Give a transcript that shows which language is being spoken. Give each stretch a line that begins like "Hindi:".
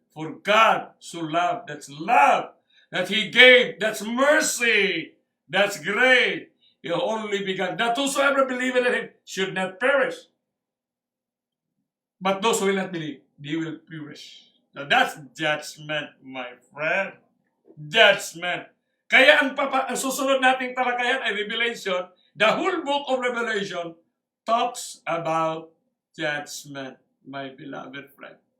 English: For God so loved, that's love, that He gave, that's mercy, that's great. He only began, that whosoever believeth in Him should not perish. But those who will not believe, they will perish. Now that's judgment, my friend. Judgment.
Filipino: Kaya ang susunod nating talakayan ay Revelation.
English: The whole book of Revelation talks about judgment, my beloved friend.